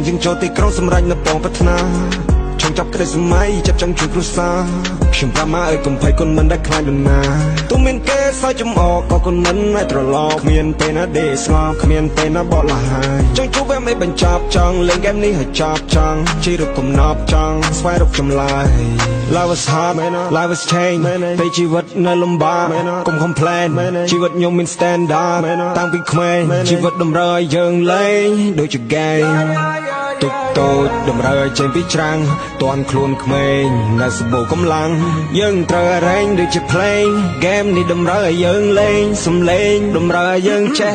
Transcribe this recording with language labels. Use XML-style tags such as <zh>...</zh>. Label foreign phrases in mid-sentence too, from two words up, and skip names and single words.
<km>ជាងចូលទីក្រុងសម្រេចនៅប៉ងប្រាថ្នាចង់ចាប់ក្តីសម័យចិត្តចង់ជួយគ្រួ សារខ្ញុំប្រាប់មកឲ្យកុំភ័យគុណមិនដែលខ្លាចនរណាទោះមានគេសើចចំអកក៏គុណមិនឲ្យត្រឡប់គ្មានពេលណាដេកស្ងប់គ្មានពេលណាបកលហើយចង់ជួបវាមិនបញ្ចប់ចង់លេងហ្គេមនេះឲ្យចប់ចង់ជីរកកំណប់ចង់ស្វែងរកចម្លើយ</km> <en>Life is hard life is change</en> <km>តែជីវិតនៅលំបាកកុំ complain ជីវិតខ្ញុំមាន standard តាំងពីក្មេងជីវិតតម្រូវឲ្យយើងលេងដូចជា game ទុកតូចតម្រូវឲ្យចេញពីច្រាំងតន់ខ្លួនក្មេងនៅសម្បូរកម្លាំងយើងត្រូវរែងដូចជា</km> <en>play game</en> <km>នេះតម្រូវឲ្យយើងលេងសំឡេងតម្រូវឲ្យយើងចេះ</km>